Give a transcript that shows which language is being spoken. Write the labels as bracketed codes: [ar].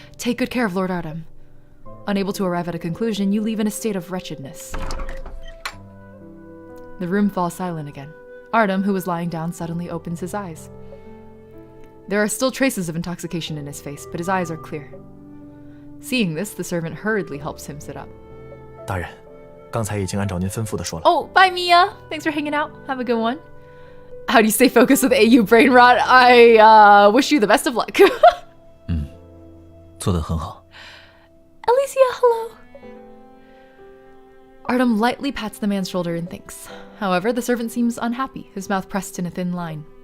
[en] Take good care of Lord Artem. Unable to arrive at a conclusion, you leave in a state of wretchedness. The room falls silent again. Artem, who was lying down, suddenly opens his eyes. There are still traces of intoxication in his face, but his eyes are clear. Seeing this, the servant hurriedly helps him sit up. [zh] 大人，刚才已经按照您吩咐的说了。 [en] Oh, bye, Mia. Thanks for hanging out. Have a good one. How do you stay focused with AU brain rot? I wish you the best of luck. [zh] 做得很好。 [en] Alicia, hello. Artem lightly pats the man's shoulder and thanks. However, the servant seems unhappy, his mouth pressed in a thin line.